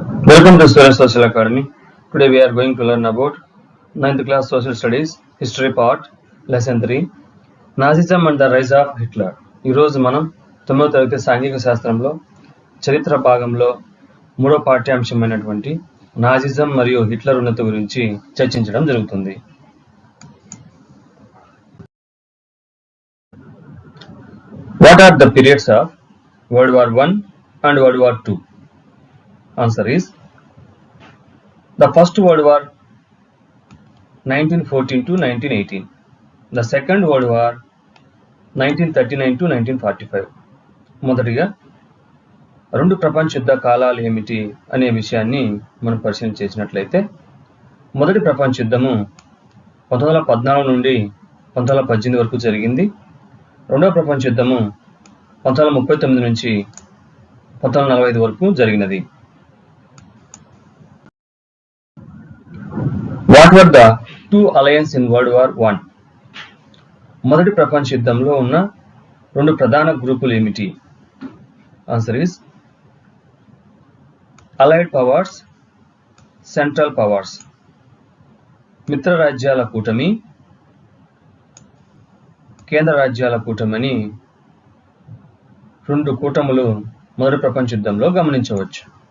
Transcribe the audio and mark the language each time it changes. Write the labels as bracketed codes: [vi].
[en] Welcome to Surya Social Academy. Today we are going to learn about 9th class Social Studies History Part Lesson 3 Nazism and the Rise of Hitler. [te] ఈ రోజు మనం 9వ తరగతి సాంఘిక శాస్త్రంలో చరిత్ర భాగంలో మూడో పాఠ్యాంశమైనటువంటి నాజిజం మరియు హిట్లర్ ఉన్నతి గురించి చర్చించడం జరుగుతుంది. [en] What are the periods of World War I and World War II? Answer is the First World War 1914 to 1918, the Second World War 1939 to 1945. [te] మొదటిగా రెండు ప్రపంచ యుద్ధ కాలాలు ఏమిటి అనే విషయాన్ని మనం పరిశీలన చేసినట్లయితే మొదటి ప్రపంచ యుద్ధము 1914 నుండి 1918 వరకు జరిగింది. రెండవ ప్రపంచ యుద్ధము 1939 నుంచి 1945 వరకు జరిగినది. [en] What were the two alliances in World War I? [te] మొదటి ప్రపంచ యుద్ధంలో ఉన్న రెండు ప్రధాన గ్రూపులు ఏమిటి? [en] Answer is allied powers, central powers. [te] మిత్ర రాజ్యాల కూటమి, కేంద్ర రాజ్యాల కూటమి రెండు కూటములు మొదటి ప్రపంచ యుద్ధంలో గమనించవచ్చు.